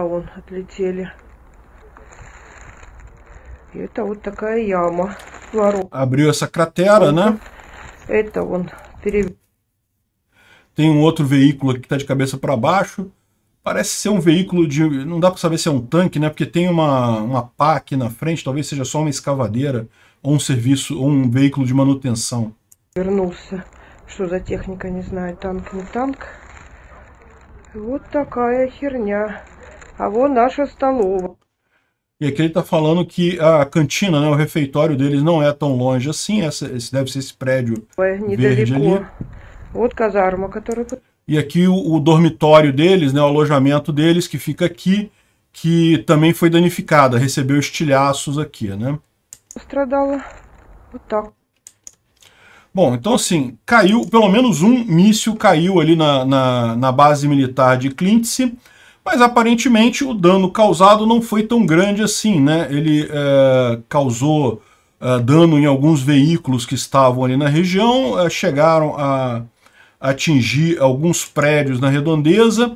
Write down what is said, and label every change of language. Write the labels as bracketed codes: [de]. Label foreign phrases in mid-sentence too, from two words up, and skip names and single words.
[pt] Abriu essa cratera, né? Tem um outro veículo aqui que está de cabeça para baixo. Parece ser um veículo de... Não dá para saber se é um tanque, né? Porque tem uma pá aqui na frente. Talvez seja só uma escavadeira ou um veículo de manutenção. [ru] Что за техника, не знаю, танк, не танк. Вот такая херня. А вон наша столовая. [pt] E aqui ele está falando que a cantina, né, o refeitório deles não é tão longe assim. Esse deve ser esse prédio verde ali. [ru] Вот казарма, которая... [pt] E aqui o dormitório deles, né, o alojamento deles, que fica aqui, que também foi danificada, recebeu estilhaços aqui, né? [ru] Страдала. Вот так. [pt] Bom, então assim, caiu, pelo menos um míssil caiu ali na base militar de Klintsi, mas aparentemente o dano causado não foi tão grande assim, né? Ele causou dano em alguns veículos que estavam ali na região, chegaram a atingir alguns prédios na redondeza.